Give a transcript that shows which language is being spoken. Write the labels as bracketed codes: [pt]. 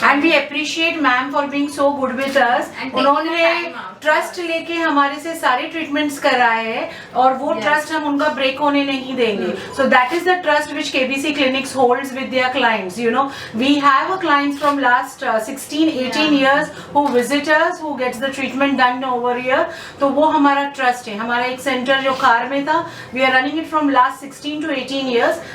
[en] And we appreciate ma'am for being so good with us. [hi] उन्होंने trust लेके हमारे से सारे ट्रीटमेंट्स कराए हैं, और वो ट्रस्ट हम उनका ब्रेक होने नहीं देंगे। [en] So that is the trust which KBC Clinics holds with their clients. You know, we have a clients from last 16-18 years who visit us, who gets the treatment done over here. [hi] तो वो हमारा trust है। हमारा एक centre जो खार में था, [en] we are running it from last 16 to 18 years.